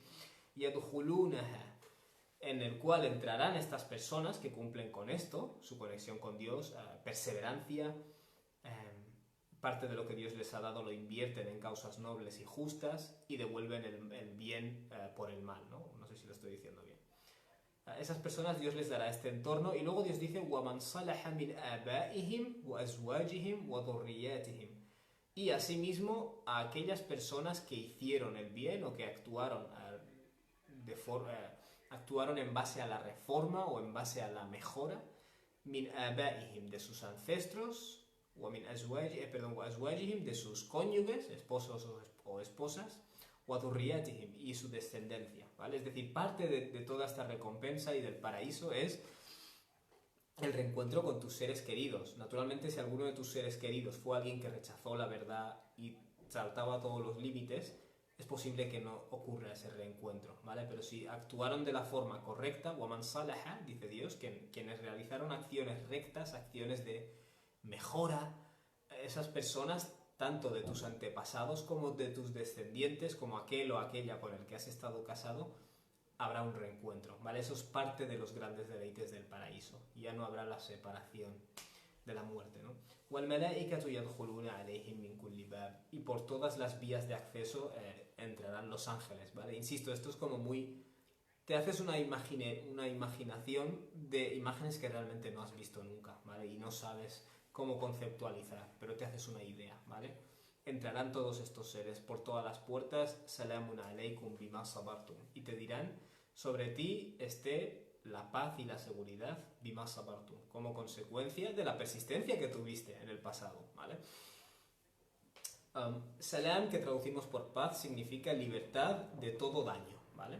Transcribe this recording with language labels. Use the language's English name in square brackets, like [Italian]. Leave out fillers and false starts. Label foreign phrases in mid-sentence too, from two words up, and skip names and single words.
[Spanish] Yadkhulunaha, en el cual entrarán estas personas que cumplen con esto, su conexión con Dios, perseverancia, parte de lo que Dios les ha dado lo invierten en causas nobles y justas y devuelven el bien por el mal, ¿no? No sé si lo estoy diciendo bien. A esas personas Dios les dará este entorno y luego Dios dice [Arabic] وَمَنْ صَلَحَ مِنْ آبَائِهِمْ وَأَزْوَاجِهِمْ وَذُرِّيَّاتِهِمْ, [Spanish] y asimismo a aquellas personas que hicieron el bien o que actuaron en base a la reforma o en base a la mejora, [Arabic] من آبائهم, [Spanish] de sus ancestros, o [Arabic] من أزواجهم, [Spanish] de sus cónyuges, esposos o esposas, o dhurriyatihim, y su descendencia, ¿vale? Es decir, parte de toda esta recompensa y del paraíso es el reencuentro con tus seres queridos. Naturalmente, si alguno de tus seres queridos fue alguien que rechazó la verdad y saltaba todos los límites, es posible que no ocurra ese reencuentro, ¿vale? Pero si actuaron de la forma correcta, [Arabic] وَمَنْ صَلَحَ, [Spanish] dice Dios, quienes realizaron acciones rectas, acciones de mejora, esas personas, tanto de tus antepasados como de tus descendientes, como aquel o aquella con el que has estado casado, habrá un reencuentro, ¿vale? Eso es parte de los grandes deleites del paraíso. Ya no habrá la separación de la muerte, ¿no? [Arabic] وَالْمَلَائِكَةُ يَدْخُلُونَ عَلَيْهِمْ مِنْ كُلِّ بَابٍ, [Spanish] y por todas las vías de acceso entrarán los ángeles, ¿vale? Insisto, esto es como muy... Te haces una imaginación de imágenes que realmente no has visto nunca, ¿vale? Y no sabes cómo conceptualizar, pero te haces una idea, ¿vale? Entrarán todos estos seres por todas las puertas, [Arabic] سلام عليكم بما صبرتم, [Spanish] y te dirán, sobre ti esté la paz y la seguridad, [Arabic] بما صبرتم, [Spanish] como consecuencia de la persistencia que tuviste en el pasado, ¿vale? Salam, que traducimos por paz, significa libertad de todo daño, ¿vale?